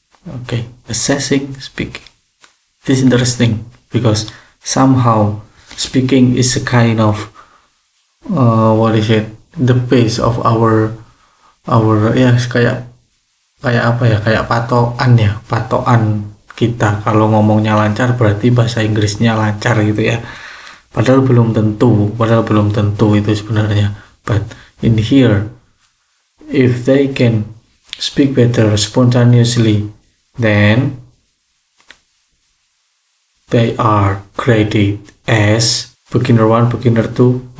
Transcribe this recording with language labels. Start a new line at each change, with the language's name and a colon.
English: Okay, assessing speaking. This is interesting because somehow speaking is a kind of the base of our
Indonesian: kayak apa ya, kayak patokan kita. Kalau ngomongnya lancar berarti bahasa Inggrisnya lancar gitu ya. Padahal belum tentu itu sebenarnya.
English: But in here, if they can speak better spontaneously, then they are graded as beginner 1, beginner 2.